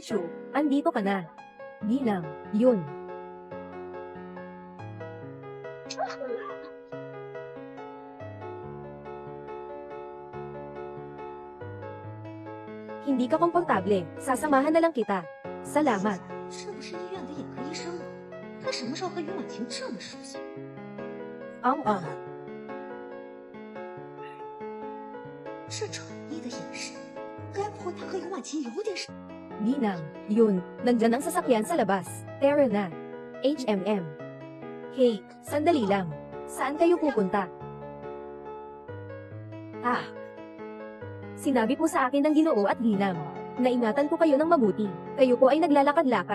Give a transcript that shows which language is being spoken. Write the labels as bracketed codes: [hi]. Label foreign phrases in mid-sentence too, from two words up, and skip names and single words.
[tl] Chu, andito ka na. Ginang, yun. Hindi ka komportable. Sasamahan na lang kita. Salamat. [zh] 这不是医院的眼科医生吗？他什么时候和于婉晴这么熟悉？这宠溺的眼神，该不会他和于婉晴有点什？ [tl] Ginang, yun. Nandyan ang sasakyan sa labas. Tara na. HMM. Hey, sandali lang. Saan kayo pupunta? Sinabi po sa akin ng Ginoo at Ginang. Naingatan ko kayo ng mabuti. Kayo po ay naglalakad-lakad.